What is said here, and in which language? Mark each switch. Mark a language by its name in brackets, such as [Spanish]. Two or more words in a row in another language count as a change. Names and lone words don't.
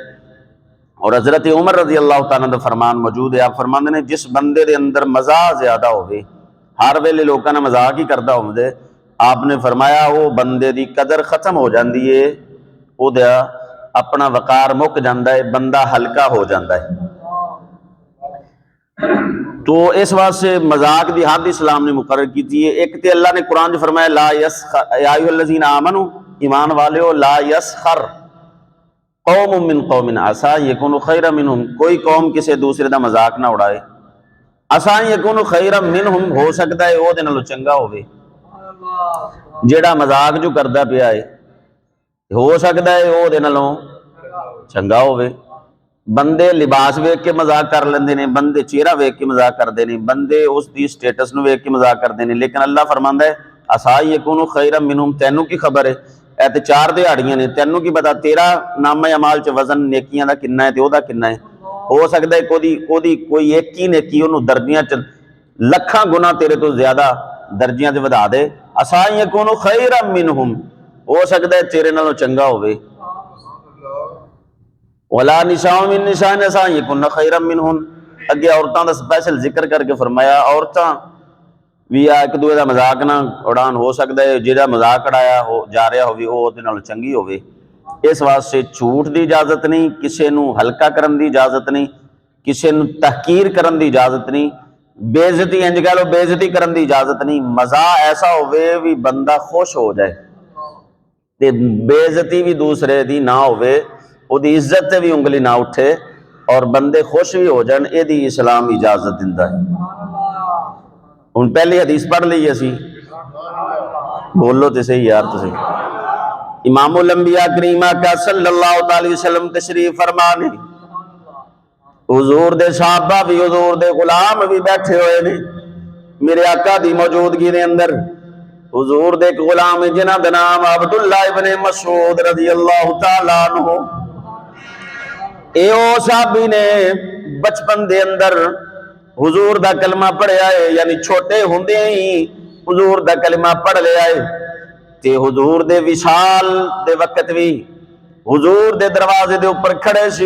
[Urdu] اور حضرت عمر [Arabic] رضي الله تعالى [Urdu] دا فرمان موجود ہے، آپ فرماتے ہیں جس بندے کے اندر مذاق زیادہ ہو، ہر ویلے لوگوں نے مذاق ہی کرتا ہوندے، آپ نے فرمایا وہ بندے کی قدر ختم ہو جاتی ہے، اوہدا اپنا وقار مک جاتا ہے، بندہ ہلکا ہو جاتا ہے. تو اس واسطے مذاق کی حد اسلام نے مقرر کی ہے. [Punjabi] اک تو اللہ نے قرآن چ فرمایا [Arabic] لا يسخر يا أيها الذين آمنوا, [Urdu] ایمان والے ہو, [Arabic] لا يسخر قوم من قوم عسى يكونوا خيرا منهم, [Urdu] کوئی قوم کسی دوسرے کا مذاق نہ اڑائے. [Arabic] عسى يكونوا خيرا منهم, [Punjabi] ہو سکتا ہے او نالوں چنگا ہووے، جیہڑا مذاق جو کرتا پیا ہے ہو سکتا ہے او نالوں چنگا ہووے. بندے لباس ویکھ کے مذاق کر لیندے نے، بندے چہرہ ویکھ کے مذاق کرتے ہیں، بندے اوہدی سٹیٹس نوں ویکھ کے مذاق کرتے ہیں. لیکن اللہ فرماندا ہے [Arabic] عسى يكونوا خيرا منهم, [Punjabi] تینوں کی خبر ہے، اے تے 4 دیہاڑیاں نے، تینوں کی پتہ تیرا نامہ اعمال چ وزن نیکیاں دا کنا ہے تے اوہدا کنا ہے. ہو سکتا ہے کوئی اک ہی نیکی انہاں نے درجیاں چ لکھاں گنا تیرے توں زیادہ درجیاں چ ودھا دے. [Arabic] عسى يكونوا خيرا منهم, [Punjabi] ہو سکتا ہے تیرے نالوں چنگا ہووے. [Arabic] ولا نساء من نساء عسى يكن خيرا منهن, [Punjabi] اگے عورتوں کا سپیشل ذکر کر کے فرمایا عورتاں بھی آ اک دوسرے کا مذاق نہ اڑان، ہو سکتا ہے جیہڑا مذاق اڑایا ہو جا رہا ہووے او اوہدے نالوں چنگی ہووے. [Urdu] اس واسطے جھوٹ کی اجازت نہیں, [Punjabi] کسی نوں ہلکا کرن دی اجازت نہیں، کسی نوں تحقیر کرن دی اجازت نہیں، بے عزتی انج کہہ لو بے عزتی کرن دی اجازت نہیں. مزا ایسا ہووے بھی بندہ خوش ہو جائے تے بے عزتی بھی دوجے دی نہ ہووے، اوہدی عزت تے بھی انگلی نہ اٹھے اور بندے خوش بھی ہو جان، یدی اسلام اجازت دیندا ہے. ہن پہلی حدیث پڑھ لئی اسیں، بولو تو سہی یار تسیں. امام الانبیاء کریم آقا [Arabic] صلى الله عليه وسلم [Punjabi] تشریف فرما نے، حضور دے صحابہ بھی حضور دے غلام بھی بیٹھے ہوئے نے میرے آقا دی موجودگی دے اندر. حضور دے اک غلام جنہاں دا نام عبداللہ ابن مسعود [Arabic] رضي الله تعالى عنه, [Punjabi] اے صحابی نے بچپن دے اندر حضور دا کلمہ پڑھیا ہے، یعنی چھوٹے ہوندے ہی حضور دا کلمہ پڑھ لیا ہے تے حضور دے وصال دے ویلے بھی حضور دے دروازے دے اتے کھڑے سی.